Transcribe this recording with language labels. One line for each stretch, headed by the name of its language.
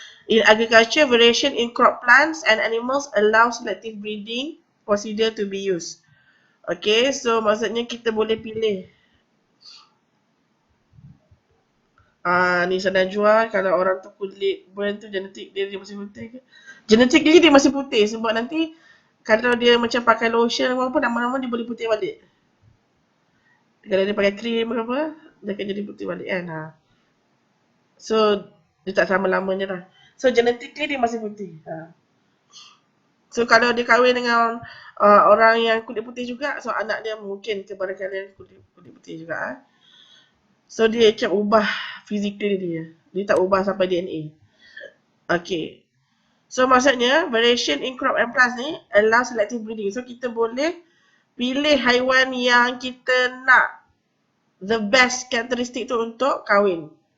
English: In agriculture, variation in crop plants and animals allow selective breeding procedure to be used.
Malay: Okay, so maksudnya kita boleh pilih. Ni sana jual kalau orang tu kulit burn tu genetik dia masih putih ke? Genetik dia masih putih sebab nanti kalau dia macam pakai lotion apa lama-lama dia boleh putih balik. Kalau dia pakai krim ke apa, dia akan jadi putih balik kan. So, dia tak sama lamanya lah. So, genetically dia masih putih. So, kalau dia kahwin dengan orang yang kulit putih juga, so anak dia mungkin kepada kalian kulit putih juga. So, dia macam ubah physically dia. Dia tak ubah sampai DNA. Okay. So, maksudnya,
English: variation in crop and plants
Malay: ni
English: allow selective breeding.
Malay: So, kita boleh pilih haiwan yang kita nak
English: the best characteristic
Malay: tu untuk kahwin.